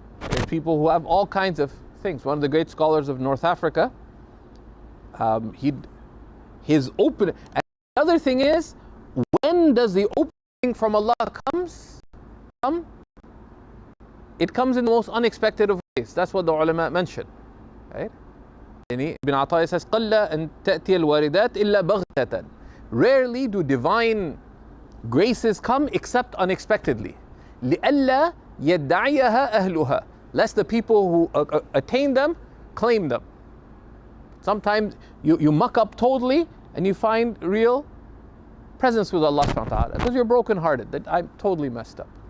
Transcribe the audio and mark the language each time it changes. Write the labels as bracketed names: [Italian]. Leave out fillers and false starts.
[English] There's people who have all kinds of things. One of the great scholars of North Africa, his open. And the other thing is, when does the opening from Allah come? It comes in the most unexpected of ways. That's what the ulama mention. Right? Ibn Ata'ya says, [Arabic] قَلَّ أَن تَأْتِيَ الْوَارِدَاتِ إِلَّا بَغْتَةً. [English] Rarely do divine graces come except unexpectedly. [Arabic] لِأَلَّا يَدَّعِيَهَا أَهْلُهَا. [English] Lest the people who attain them claim them. Sometimes you muck up totally and you find real presence with Allah subhanahu wa ta'ala because you're broken hearted, that I'm totally messed up.